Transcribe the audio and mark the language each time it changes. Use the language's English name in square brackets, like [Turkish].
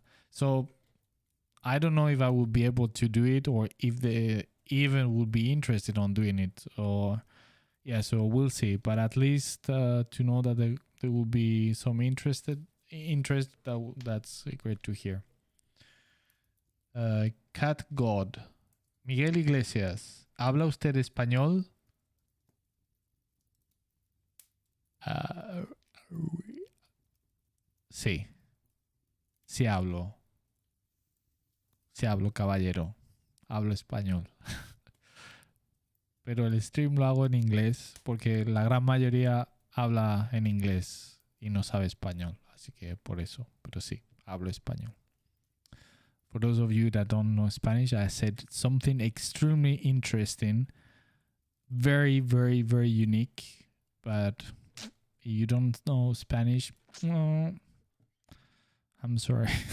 [English] So I don't know if I would be able to do it, or if they even would be interested on doing it, or yeah. So we'll see. But at least to know that there will be some interest. That's great to hear. [Spanish] Cat God, Miguel Iglesias, ¿habla usted español? Uh, sí, sí hablo. Sí hablo, caballero. Hablo español. Pero el stream lo hago en inglés porque la gran mayoría habla en inglés y no sabe español. Así que por eso. Pero sí, hablo español. [English] For those of you that don't know Spanish, I said something extremely interesting. Very, very, very unique. But if you don't know Spanish, I'm sorry.